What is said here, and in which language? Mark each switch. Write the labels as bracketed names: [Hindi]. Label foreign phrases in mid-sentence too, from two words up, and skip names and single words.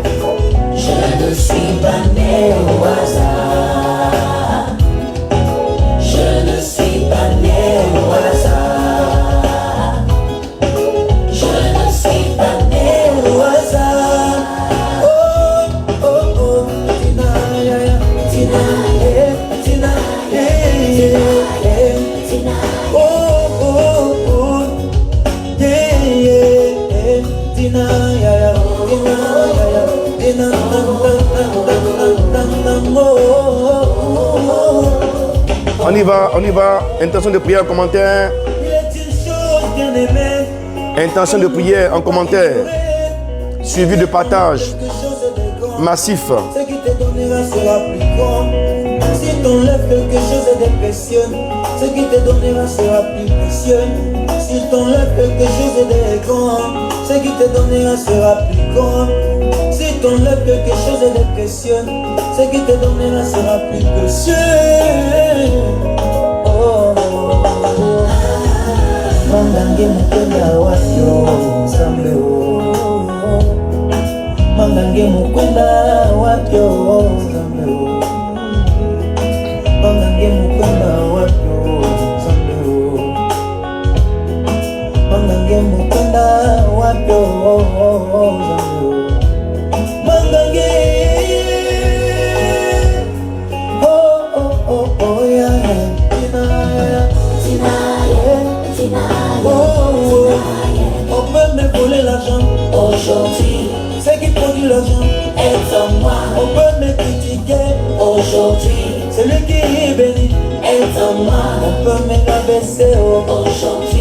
[French] Je ne suis pas né au hasard. Je ne suis pas né au hasard. Je ne suis pas né au hasard. Oh, oh, oh, Tina, yeah, yeah. Tina, yeah, Tina, yeah, yeah. Oh, oh, oh, yeah, yeah. Tina, yeah, yeah. Tina, yeah, yeah. Tina, On y va. Intention de prière en commentaire. Intention de prière en commentaire. Suivi de partage massif. Ce qui te donnera sera plus grand. Si t'enlèves quelque chose de précieux, ce qui te donnera sera plus précieux. Si t'enlèves quelque chose de grand, ce qui te donnera sera plus grand. Si t'enlèves quelque chose de précieux, ce qui te donnera sera plus précieux. [Fang] Oh, Mandange mukenda wayo Zambe oh. Mandange mukenda wayo Zambe oh. Mandange mukenda wayo Zambe oh. Mandange mukenda wayo Zambe oh. Mandange oh oh oh oh yeah yeah. Tina yeah. [French] Oh, on peut me voler l'argent aujourd'hui. Ce qui produit l'argent est en moi. On peut me critiquer aujourd'hui. Celui qui bénit est en moi. On peut me rabaisser aujourd'hui.